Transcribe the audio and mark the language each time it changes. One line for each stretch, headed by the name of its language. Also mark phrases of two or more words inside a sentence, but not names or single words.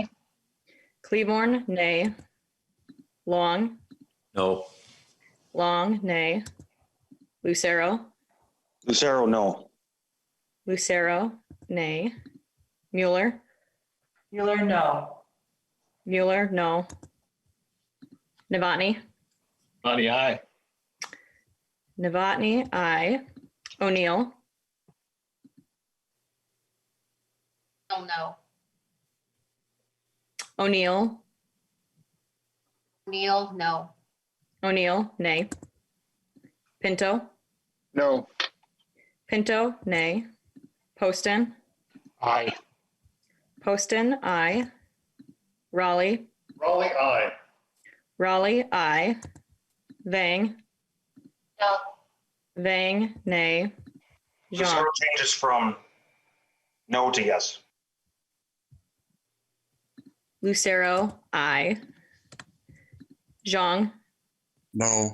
English: Cleburne, nay. Long, No. Long, nay. Lucero, Lucero, no. Lucero, nay. Mueller, Mueller, no. Mueller, no. Novotny, Novotny, aye. Novotny, aye. O'Neill, Oh, no. O'Neill, Neil, no. O'Neill, nay. Pinto, No. Pinto, nay. Poston, Aye. Poston, aye. Raleigh, Raleigh, aye. Raleigh, aye. Vang, No. Vang, nay. Jean, Lucero changes from no to yes. Lucero, aye. Zhang, No.